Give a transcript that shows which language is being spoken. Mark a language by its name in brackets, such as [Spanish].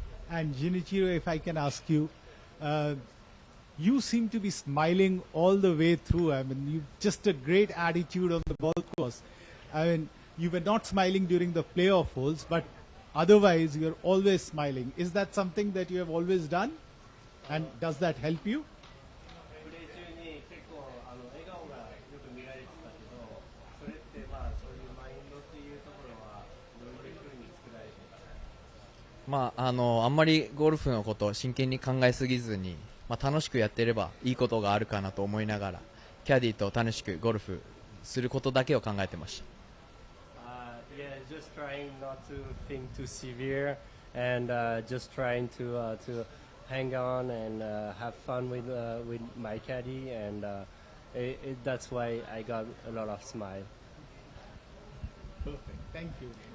[English] And Jinichiro, if I can ask you, you seem to be smiling all the way through. I mean, you've just a great attitude on the golf course. I mean, you were not smiling during the playoff holes, but otherwise, you're always smiling. Is that something that you have always done? And does that help you? [Japanese] プレー中に結構笑顔がよく見られてたけど、それってまあそういうマインドっていうところはどういうふうに作られてたか。まあ、あんまりゴルフのことを真剣に考えすぎずに、まあ、楽しくやってればいいことがあるかなと思いながら、キャディと楽しくゴルフすることだけを考えてました。 [English] Yeah, just trying not to think too severe, and just trying to hang on and have fun with my caddy, and that's why I got a lot of smile. Perfect. Thank you.